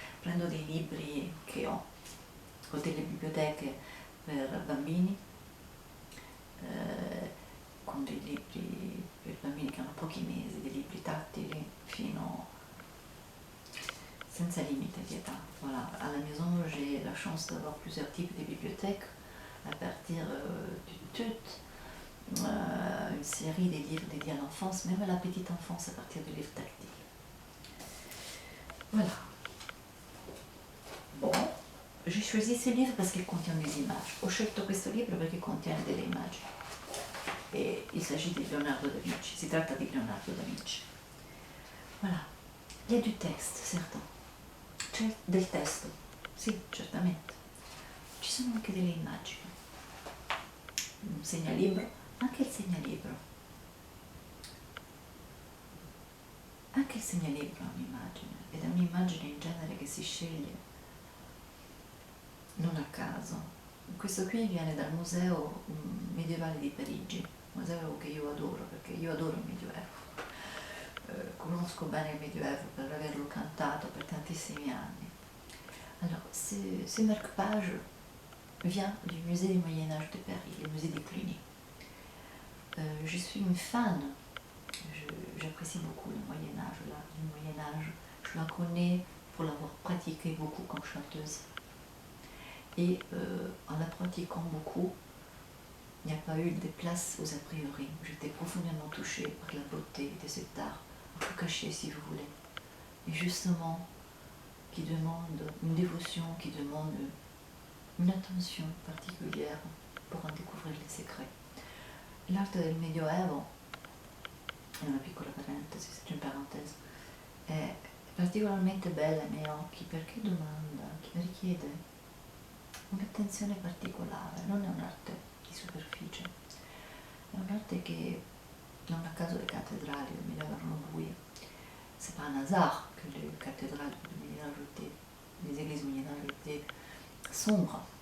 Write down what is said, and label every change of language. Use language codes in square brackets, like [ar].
[it] Prendo dei libri che ho delle biblioteche per bambini, con dei libri per bambini che hanno pochi mesi, dei libri tattili senza limite di età. [fr] Voilà. À la maison, j'ai la chance d'avoir plusieurs types de bibliothèques, à partir du TUT, une série des livres dédiés à l'enfance, même à la petite enfance, à partir de livres tactiles. Voilà. Bon, j'ai choisi ce livre parce qu'il contient des images. [it] Ho scelto questo libro perché contiene delle immagini. E [fr] il s'agit [it] di Leonardo da Vinci, si tratta di Leonardo da Vinci. Voilà. [fr] Il y a du texte, [it] certo. C'è del testo, sì, certamente. Ci sono anche delle immagini. Un segnalibro, anche il segnalibro. Anche il segnalibro ha un'immagine, ed è un'immagine in genere che si sceglie non a caso. Questo qui viene dal Museo Medievale di Parigi, museo che io adoro perché io adoro il Medioevo. Conosco bene il Medioevo per averlo cantato per tantissimi anni. [fr] Alors, ce marque-page vient du musée du Moyen-Âge de Paris, le musée des Cluny. Je suis une fan, j'apprécie beaucoup le Moyen-Âge, l'art du Moyen-Âge. Je la connais pour l'avoir pratiqué beaucoup comme chanteuse. Et en la pratiquant beaucoup, il n'y a pas eu de place aux a priori. J'étais profondément touchée par la beauté de cet art, un peu caché si vous voulez, mais justement qui demande une dévotion, qui demande une attention particolare pour en découvrir les secrets. [it] L'arte del Medioevo, è una piccola parentesi, [fr] c'est une parenthèse, [it] è particolarmente bella ai miei occhi perché richiede un'attenzione particolare, non è un'arte di superficie, è un'arte che non a caso le cattedrali del Medioevo erano buie. [fr] C'est pas un hasard que les cathédrales du Moyen-Âge étaient, les églises moyen-âge étaient sombres.